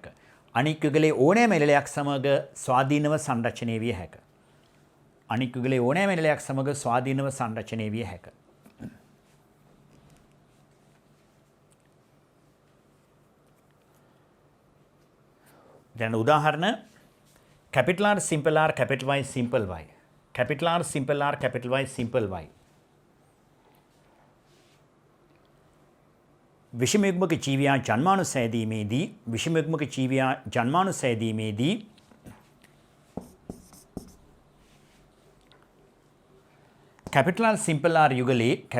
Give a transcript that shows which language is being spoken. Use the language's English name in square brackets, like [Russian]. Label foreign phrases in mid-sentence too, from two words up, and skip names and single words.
[Sinhala] අනික් යුගලේ ඕනෑම එල්ලයක් සමග ස්වාධීනව සංරචනය විය හැක. දැන් උදාහරණ [English] capital R simple R capital Y simple Y. capital R simple R capital Y simple Y. [Sinhala] විෂමයුග්මක ජීවියා ජන්මානු සෑදීමේදී [English] capital R simple R [Sinhala] යුගලේ